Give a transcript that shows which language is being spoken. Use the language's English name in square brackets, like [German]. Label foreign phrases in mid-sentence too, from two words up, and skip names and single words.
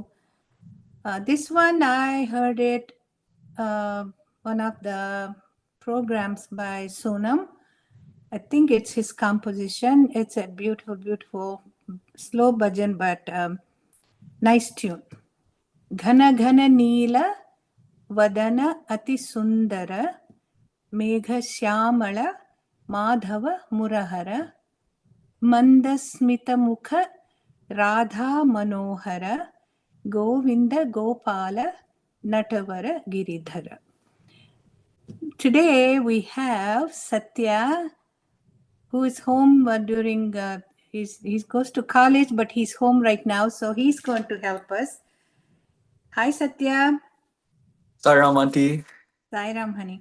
[English] This one I heard it one of the programs by Sonam. I think it's his composition. It's a beautiful, beautiful slow bhajan, but nice tune. [Sanskrit] घन घन नील वदन अति सुन्दर मेघ श्यामल माधव मुरहर ಮಂದಸ್ಮಿತ ಮುಖ ರಾಧಾ ಮನೋಹರ ಗೋವಿಂದ ಗೋಪಾಲ ನಟವರ ಗಿರಿಧರ. [English] Today we have Satya, who is home during he goes to college, but he's home right now, so he's going to help us. Hi Satya. Sairam auntie. Sairam honey.